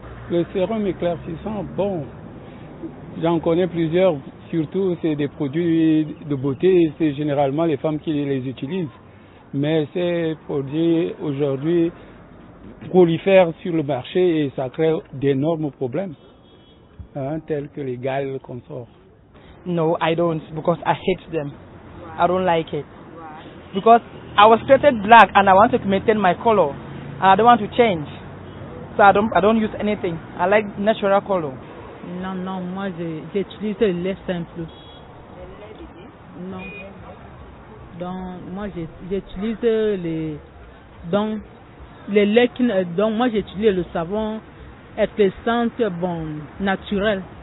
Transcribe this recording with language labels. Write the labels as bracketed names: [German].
[French] Le sérum éclaircissant, bon, j'en connais plusieurs, surtout c'est des produits de beauté, c'est généralement les femmes qui les utilisent. Mais ces produits aujourd'hui prolifèrent sur le marché et ça crée d'énormes problèmes, tels que les gales qu'on sort. [English] No, I don't, because I hate them. I don't like it. Because I was created black and I want to maintain my color. And I don't want to change. So I don't use anything. I like natural color. [French] Non, moi j'utilise le lait simple. Le lait de bébé? Non. Donc moi j'utilise les laits donc moi j'utilise le savon éclaircissant naturel.